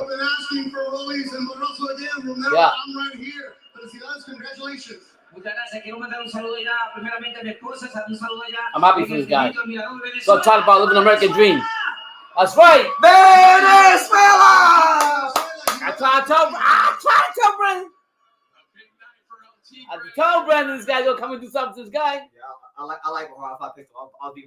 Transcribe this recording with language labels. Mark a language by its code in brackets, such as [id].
[en] have been asking for Rollies and Barroso again. Romero, Yeah. I'm right here. Felicidades, congratulations. [es] Muchas gracias. Quiero mandar un saludo ya, primeramente a mi esposa, un saludo ya. [en] I'm happy for this guy. So talk about living the American dream. That's right. Venezuela! I try to tell Brandon. I told Brandon this guy's gonna come and do something to this guy. Yeah, I like Ohara. If I picked him, I'll be